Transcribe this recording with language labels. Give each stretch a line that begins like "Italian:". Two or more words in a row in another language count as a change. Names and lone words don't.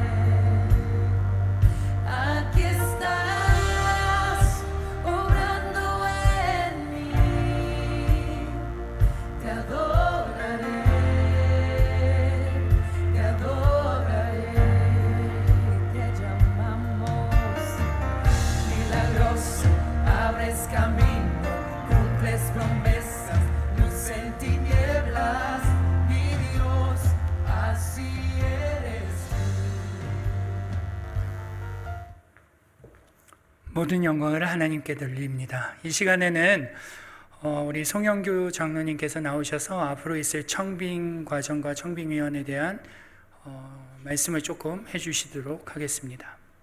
Spanish: Aquí estás, obrando en mí, te adoraré, te adoraré, te llamamos milagroso, abres camino, cumples promesas, luz en tinieblas, mi Dios, así eres tú.
Korean: 모든 영광을 하나님께 돌립니다. 이 시간에는 우리 송영규 장로님께서 나오셔서 앞으로 있을 청빙 과정과 청빙위원에 대한 말씀을 조금 해주시도록 하겠습니다.